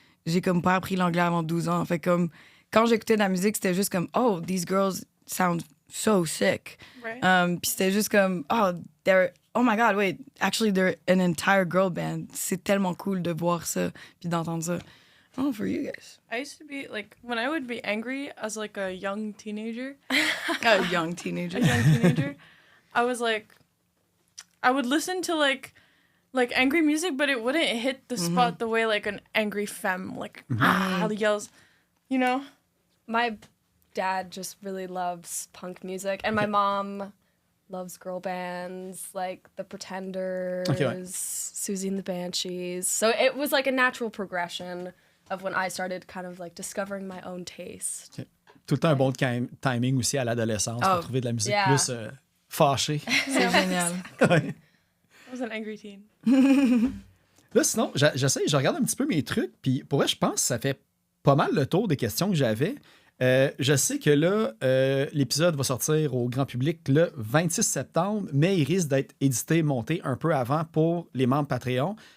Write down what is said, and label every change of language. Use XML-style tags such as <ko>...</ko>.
<fr>J'ai comme pas appris l'anglais avant 12 ans. Fait comme quand j'écoutais de la musique, c'était juste comme</fr> <en>oh, these girls sound so sick. Right.</en> <fr>Puis c'était juste comme</fr> <en>oh my god, wait, actually they're an entire girl band.</en> <fr>C'est tellement cool de voir ça puis d'entendre ça.</fr> <en>Oh, for you guys. I used to be like when I would be angry as like a young teenager. A young teenager. I was like, I would listen to like angry music, but it wouldn't hit the spot the way like an angry femme yells, you know. My dad just really loves punk music, and my mom loves girl bands like The Pretenders,</en> <fr>Okay, ouais.</fr> <en>Susie and the Banshees. So it was like a natural progression of when I started kind of like discovering my own taste.</en> <fr>Tout le temps un bon timing aussi à l'adolescence pour Oh. trouver de la musique</fr> <en>Yeah.</en> <fr>plus fâchée. C'est génial. Ouais.</fr> <en>I was an angry teen.</en> <fr>Là, sinon, j'essaie, je regarde un petit peu mes trucs, puis pour vrai, je pense que ça fait pas mal le tour des questions que j'avais. Je sais que là, l'épisode va sortir au grand public le 26 septembre, mais il risque d'être édité, monté un peu avant pour les membres Patreon.</fr>